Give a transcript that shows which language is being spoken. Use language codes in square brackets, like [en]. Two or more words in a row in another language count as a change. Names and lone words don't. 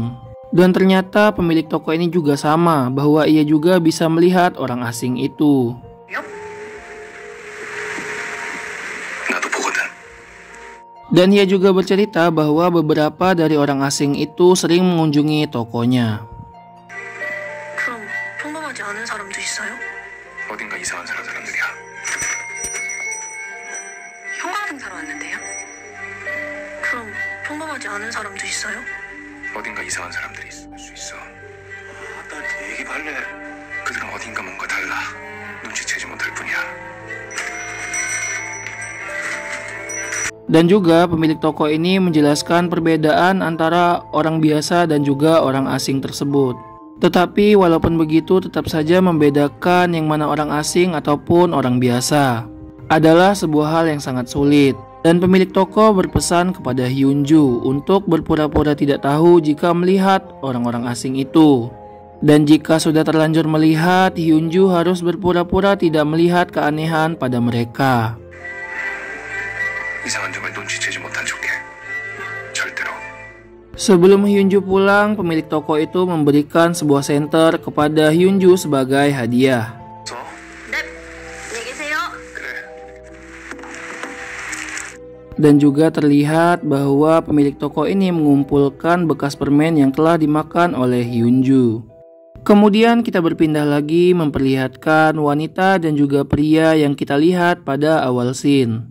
[id] Dan ternyata pemilik toko ini juga sama, bahwa ia juga bisa melihat orang asing itu. Dan ia juga bercerita bahwa beberapa dari orang asing itu sering mengunjungi tokonya. [ko] 그럼 평범하지 않은 사람도 있어요? 어딘가 이상한 사람들이야. 형광등 사러 왔는데요? 그럼 평범하지 않은 사람도 있어요? 어딘가 이상한 사람들이 있을 수 있어. 나 얘기 할래. 그들은 어딘가 뭔가 달라. 눈치채지 못할 뿐이야. [id] Dan juga pemilik toko ini menjelaskan perbedaan antara orang biasa dan juga orang asing tersebut. Tetapi walaupun begitu tetap saja membedakan yang mana orang asing ataupun orang biasa adalah sebuah hal yang sangat sulit. Dan pemilik toko berpesan kepada Hyunju untuk berpura-pura tidak tahu jika melihat orang-orang asing itu. Dan jika sudah terlanjur melihat, Hyunju harus berpura-pura tidak melihat keanehan pada mereka. [ko] 이상한 점을 눈치채지 못한 척해. 절대로. [id] Sebelum Hyunju pulang, pemilik toko itu memberikan sebuah senter kepada Hyunju sebagai hadiah. [ko] 네, 안녕히 계세요. 그래. [id] Dan juga terlihat bahwa pemilik toko ini mengumpulkan bekas permen yang telah dimakan oleh Hyunju. Kemudian kita berpindah lagi memperlihatkan wanita dan juga pria yang kita lihat pada awal scene.